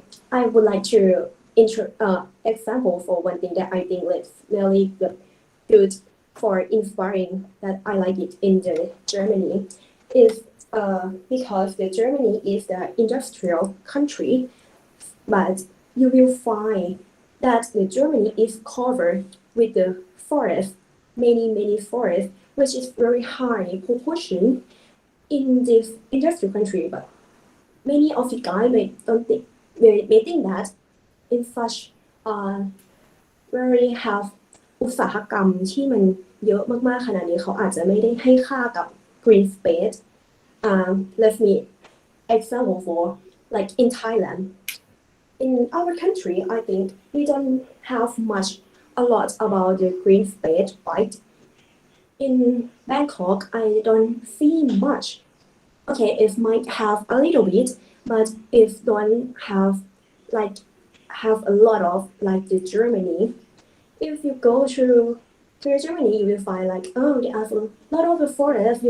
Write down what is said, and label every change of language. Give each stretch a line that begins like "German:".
English: I would like to example for one thing that I think is really good for inspiring that I like it in the Germany is because the Germany is the industrial country, but you will find that the Germany is covered with the forest, many forests, which is very high proportion in this industrial country. But many of you guys may think that in such very have
Thai: อุตสาหกรรมที่มันเยอะมากๆขนาดนี้เขาอาจจะไม่ได้ให้ค่ากับ green space.
English: Let me example for like in Thailand. In our country, I think we don't have a lot about the green space, right? In Bangkok, I don't see much. Okay, it might have a little bit, but if don't have a lot of like the Germany, if you go to Germany, you will find like they have a lot of the forest.